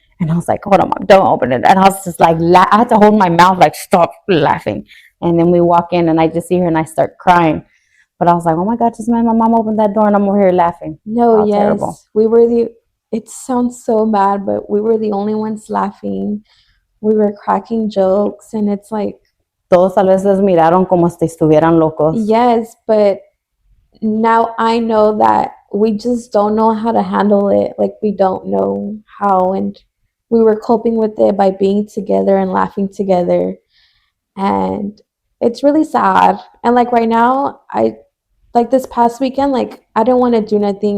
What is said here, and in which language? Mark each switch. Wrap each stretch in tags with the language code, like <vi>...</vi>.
<en>And I was like, hold on, Mom, don't open it. And I was just like, I had to hold my mouth, like, stop laughing. And then we walk in and I just see her and I start crying. But I was like, oh my God, just man, my mom opened that door and I'm over here laughing. No, How yes. terrible. We were it sounds so bad, but we were the only ones laughing. We were cracking jokes, and it's like,</en> <es>Todos tal vez les miraron como si estuvieran locos.</es> <en>yes, but now I know that we just don't know how to handle it. Like, we don't know how, and we were coping with it by being together and laughing together. And it's really sad. And like right now, I like this past weekend, like I don't want to do nothing.</en>